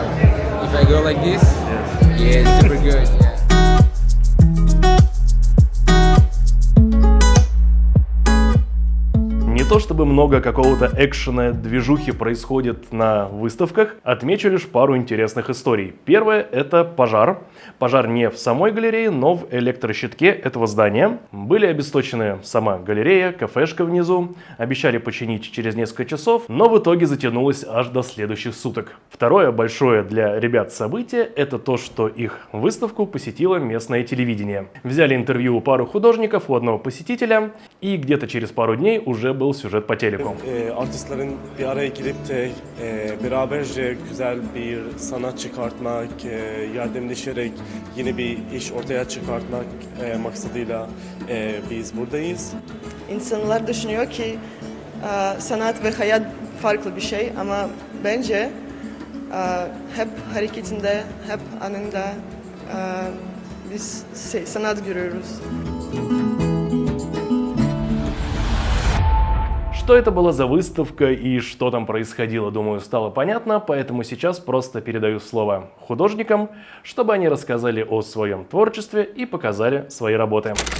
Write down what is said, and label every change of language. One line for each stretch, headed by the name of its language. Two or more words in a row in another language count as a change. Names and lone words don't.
English: If I go like this, yeah, it's super good. Yeah.
Russian: Не то чтобы много какого-то экшена, движухи происходит на выставках, отмечу лишь пару интересных историй. Первое – это пожар. Пожар не в самой галерее, но в электрощитке этого здания. Были обесточены сама галерея, кафешка внизу. Обещали починить через несколько часов, но в итоге затянулось аж до следующих суток. Второе большое для ребят событие – это то, что их выставку посетило местное телевидение. Взяли интервью у пары художников, у одного посетителя, и где-то через пару дней уже был sürret по телеку.
Turkish: Artistlerin bir araya gelip de beraberce güzel bir sanat çıkartmak, yardımlaşarak yeni bir iş ortaya çıkartmak maksadıyla biz buradayız. İnsanlar düşünüyor ki sanat ve hayat farklı bir şey ama bence hep hareketinde, hep anında biz sanat görüyoruz.
Russian: Что это была за выставка и что там происходило, думаю, стало понятно, поэтому сейчас просто передаю слово художникам, чтобы они рассказали о своем творчестве и показали свои работы.